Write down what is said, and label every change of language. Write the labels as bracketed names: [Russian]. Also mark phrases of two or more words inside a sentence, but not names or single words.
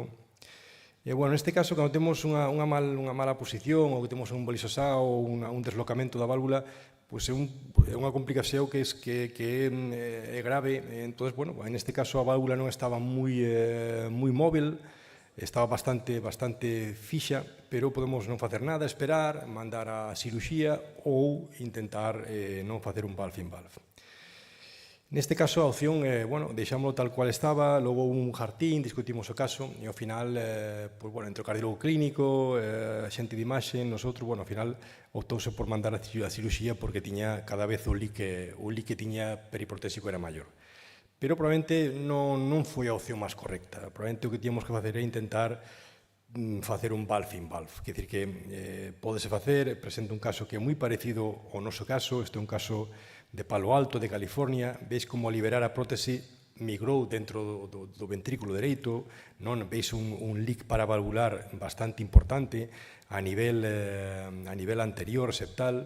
[Galician] E, bueno, neste caso, cando temos unha mala posición ou que temos un bolisosao ou un deslocamento da válvula, pois é unha complicación que é grave. Entón, bueno, neste caso a válvula non estaba moi móvil, estaba bastante fixa, pero podemos non facer nada, esperar, mandar a cirurxía ou intentar non facer un [English] valve-in-valve. [Galician] Neste caso, a opción é, deixámoslo tal cual estaba, logo un jartín, discutimos o caso, e ao final, entre o cardiólogo clínico, a xente de imaxe, nosotros, ao final, optouse por mandar a cirurxía porque tiña cada vez o leak que tiña periprotésico era maior. Pero probablemente non foi a opción máis correcta. Probablemente o que tiñamos que facer é intentar facer un [English] valve-in-valve. [Galician] Quer dicir que pódese facer, presenta un caso que é moi parecido ao noso caso, este é un caso de Palo Alto, de California. Veis como liberar a prótese migrou dentro do ventrículo dereito, veis un leak paravalvular bastante importante a nivel anterior, septal.